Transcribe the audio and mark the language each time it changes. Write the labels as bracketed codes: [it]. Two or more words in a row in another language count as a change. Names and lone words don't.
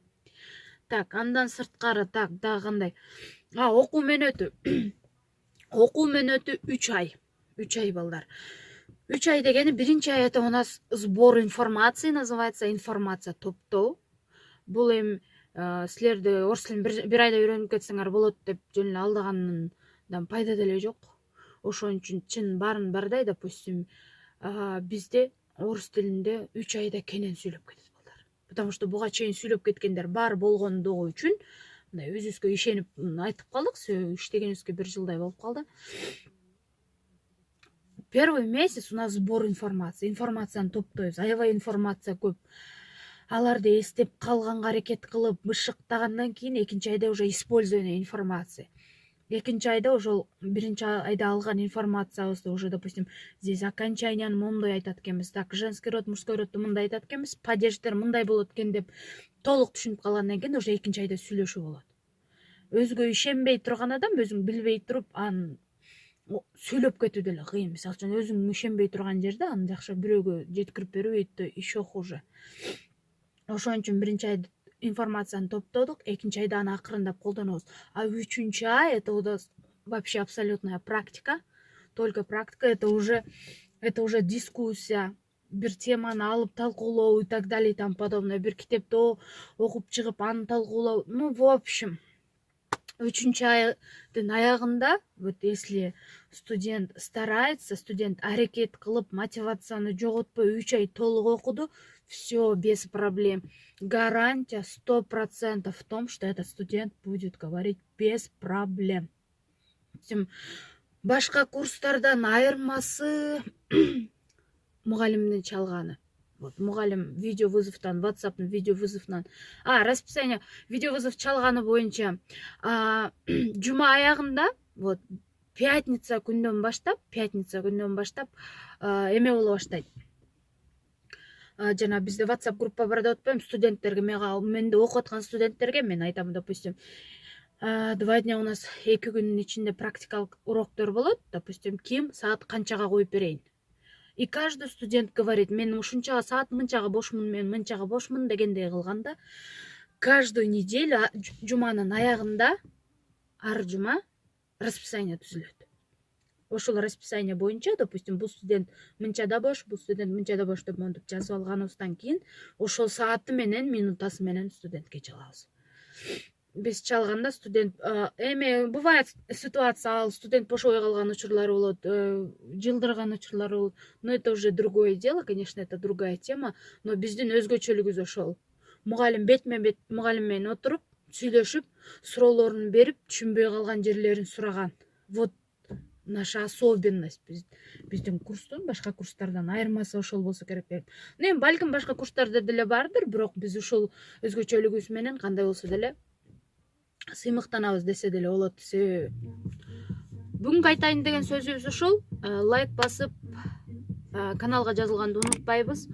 [ky] Так, андан сырткары дагы кандай? Окуу мөөнөтү. Окуу мөөнөтү 3 ай. 3 ай балдар. 3 ай дегени биринчи ай [ru] это у нас сбор информации, называется, [ky] информация топтоо. Бул эми силерди орус тилин бир айда үйрөнүп кетсеңер болот деп жөн эле алдагандан пайда деле жок. Ошон үчүн чын барын бардай, допустим, бизде орус тилинде 3 айда кенен сүйлөп кетет балдар. [ru] Потому что [ky] буга чейин сүйлөп кеткендер бар болгондугу үчүн мындай өзүбүзгө ишенип айтып калдык, иштегенибизге 1 жылдай болуп калды. [ru] Первый месяц у нас сбор информации. [ky] Информацияны топтойбуз. Аябай информация көп. Аларды эстеп калганга аракет кылып, бышыктагандан кийин экинчи айда [ru] уже использование информации. [ky] Экинчи айда ошол биринчи айда алган информациябызды уже, допустим, здесь окончанияны моундай айтат экенбиз, [ru] так, женский род, мужской родду [ky] мындай айтат экенбиз, падеждер мындай болот экен деп толук түшүнүп калгандан кийин уже экинчи айда сүйлөшүү болот. Өзгө ишенбей турган адам өзүң билбей туруп аны сүйлөп кетүү деле кыйын. Мисалы үчүн өзүң ишенбей турган жерде аны жакшы бирөөгө жеткирип берүү [ru] еще хуже. [ky] Ошон үчүн биринчи айда информацияны топтодук, экинчи айда аны акырындап колдонобуз. А үчүнчү ай [ru] это у нас вообще абсолютная практика, только практика, это уже дискуссия, [ky] бир теманы алып талкуулоо [ru] и так далее и тому подобное, [ky] бир китепти окуп чыгып аны талкуулоо. [ru] Ну, в общем, [ky] үчүнчү айдын аягында, [ru] вот если студент старается, [ky] студент аракет кылып, мотивацияны жоготпой 3 ай толук окуду, [ru] все без проблем. Гарантия 100% в том, что этот студент будет говорить без проблем. [ky] Башка курстардан айырмасы мугалимдин чалганы. Вот мугалим видеовызовтан, WhatsApp'ын видеовызовунан, расписание видеовызов чалганы боюнча жума аягында, вот пятница күндөн баштап эме боло баштайт. Жана бизде WhatsApp группа бар деп атпаймынбы, студенттерге, менде окуп аткан студенттерге мен айтам, допустим, [ru] 2 дня у нас [ky] 2 күнүн ичинде практикалык уроктор болот, допустим, ким саат канчага коюп берейин. [ru] И каждый студент говорит, [ky] мен ушунчага саат мынчага бошмун, мен мынчага бошмун дегендей кылганда, [ru] каждую неделю [ky] жуманын аягында ар жума расписание түзүлөт. Ошол расписание боюнча, допустим, бул студент мынчада бош, бул студент мынчада бош деп монтип жазып алганыбыздан кийин ошол сааты менен, минутасы менен студентке чалабыз. Биз чалганда студент эми [ru] бывает ситуация, [ky] ал студент бошобой калган учурлары болот, жылдырган учурлары болот. [ru] Но это уже другое дело, конечно, это другая тема, но [ky] биздин өзгөчөлүгүбүз ошол. Мугалим бетме-бет мугалим менен отуруп, сүйлөшүп, суроолорун берип, түшүнбөй калган жерлерин сураган. [ru] Вот наша особенность [ky] биздин курстун башка курстардан айырмасы ошол болсо керек деп. Эми балким башка курстарда деле бардыр, бирок биз ушул өзгөчөлүгүбүз менен кандай болсо деле сыймыктанабыз десе деле болот. Бүгүнкү айтайын деген сөзүбүз ушул. Лайк басып, каналга жазылганды унутпайбыз.